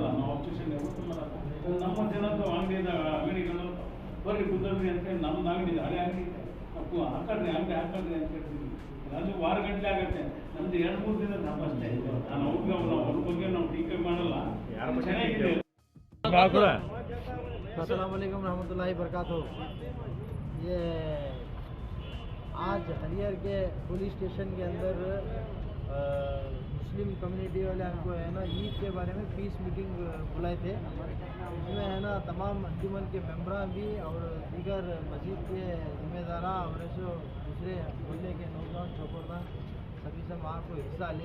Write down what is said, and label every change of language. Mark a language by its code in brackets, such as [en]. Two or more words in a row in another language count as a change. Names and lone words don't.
[kn] ನಾವು ಆಪರೇಷನ್ ಯಾವತ್ತೂ ಮಾಡಲ್ಲ. ನಮ್ಮ ಜನದ್ದು ಅಂಗಡಿಗಳು ಬರ್ರಿ ಕುದರ್ರಿ ಅಂತ ಹೇಳಿ ನಮ್ಮದು ಅಂಗಡಿ ಇದೆ, ಹಳೆ ಅಂಗಡಿ ಇದೆ, ಹಾಕಡ್ರಿ ಅಂಗಡಿ ಹಾಕಡ್ರಿ ಅಂತ ಹೇಳ್ತೀವಿ. ಅದು ವಾರ ಗಂಟೆ ಆಗುತ್ತೆ. ನಮ್ದು 2-3 ದಿನ ಹಬ್ಬ ಅಷ್ಟೇ. ನಾನು ಅವ್ರ ಬಗ್ಗೆ ನಾವು ಟೀಕೆ ಮಾಡಲ್ಲ. ಚೆನ್ನಾಗಿದೆ. [ar] السلام عليكم رحمة الله بركاته. [ur] یہ آج ہریہر کے [en] police station [ur] کے اندر [en] Muslim community [ur] والے ہمکو ہے نا عید کے بارے میں [en] peace meeting [ur] بلائے تھے. اس میں ہے نا تمام انجمن کے ممبران بھی اور دیگر مسجد کے ذمہ دارا اور ایسے دوسرے محلے کے نوجوان چھوکردان سبھی سے وہاں کو حصہ لے.